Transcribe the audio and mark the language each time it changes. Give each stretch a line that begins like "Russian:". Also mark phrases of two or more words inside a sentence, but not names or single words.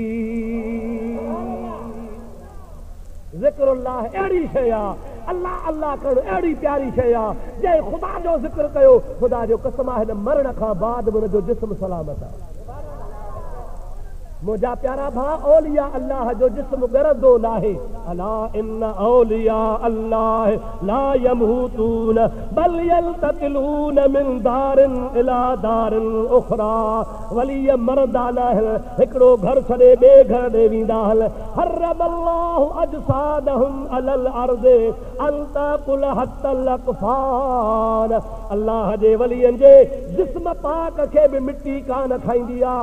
Sindhi: ज़िक्रुल्लाह अहिड़ी शइ आहे, अल्लाह अल्लाह करणु अहिड़ी प्यारी शइ आहे, जंहिं ख़ुदा जो ज़िक्र कयो, ख़ुदा जो कसम आहे हिन मरण खां बाद बि हुनजो जिस्म सलामत आहे। मुंहिंजा प्यारा भाउ,
Arabic: أولياء الله
Sindhi: जो जिस्म ॻरंदो नाहे।
Arabic: ألا إن أولياء الله لا يموتون بل ينتقلون من دار إلى دار أخرى.
Sindhi: वली मरदा न हिकिड़ो घर छॾे ॿिए घर ॾे वेंदा आहिनि।
Arabic: حرم الله أجسادهم على الأرض أن تأكل حتى الأكفان.
Sindhi: अल्लाह जे वलियनि जे जिस्म पाक खे बि मिटी कान खाईंदी आहे।